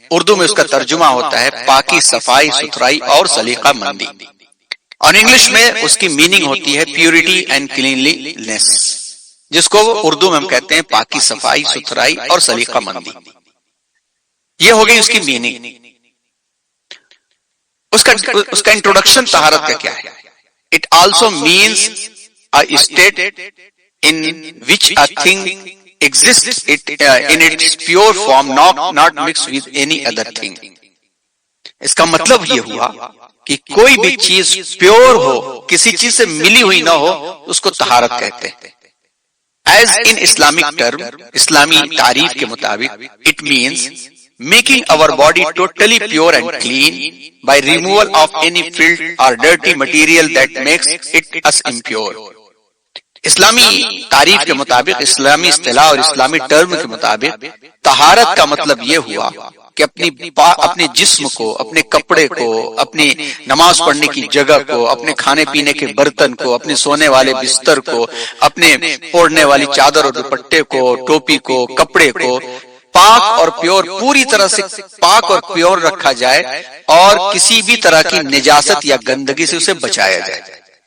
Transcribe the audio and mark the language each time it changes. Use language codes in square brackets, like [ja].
[ur] اردو میں اس کا ترجمہ ہوتا ہے پاکی، صفائی، ستھرائی اور سلیقہ مندی، اور انگلش میں اس کی میننگ ہوتی ہے پیورٹی اینڈ کلینلینس، جس کو اردو میں ہم کہتے ہیں پاکی، صفائی، ستھرائی اور سلیقہ مندی. یہ ہو گئی اس کی میننگ. اس کا انٹروڈکشن طہارت کا کیا ہے؟ [en] It also means a state in which a thing exists in its pure form, not mixed with any other thing. [ur] اس کا مطلب یہ ہوا کہ کوئی بھی چیز پیور ہو، کسی چیز سے ملی ہوئی نہ ہو، اس کو طہارت کہتے ہیں. [en] As in Islamic term, [ur] اسلامی تعریف کے مطابق [en] it means making our body totally pure and clean by removal of any filth or dirty material that makes it us impure. [ur] اسلامی تعریف کے مطابق، اسلامی اصطلاح اور اسلامی ٹرم کے مطابق طہارت کا مطلب یہ ہوا کہ اپنے جسم کو، اپنے کپڑے کو، اپنی نماز پڑھنے کی جگہ کو، اپنے کھانے پینے کے برتن کو، اپنے سونے والے بستر کو، اپنے اوڑھنے والی چادر اور دوپٹے کو، ٹوپی کو، کپڑے کو پاک اور پیور، پوری طرح سے پاک اور پیور رکھا جائے اور کسی بھی طرح کی نجاست یا گندگی سے اسے بچایا جائے.